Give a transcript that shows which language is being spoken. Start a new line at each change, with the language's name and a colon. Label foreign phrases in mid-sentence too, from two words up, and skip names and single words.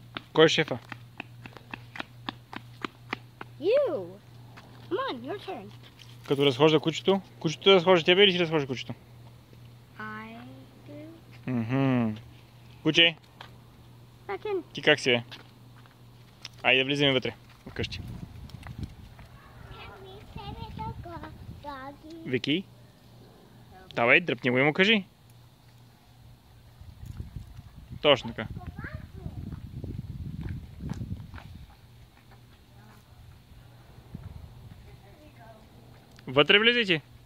Bulgarian: Кой е шефа?
English: You. Come on, your turn.
Bulgarian: Като разхожда кучето? Кучето да разхожда тебе или ти разхожда кучето?
English: I do.
Bulgarian: Мхм. Куче,
English: Back in.
Bulgarian: ти как си бе? Айде да влизаме вътре, вкъщи. Вики? Давай, дръпни го и му кажи. Точно така. Вътре влизайте.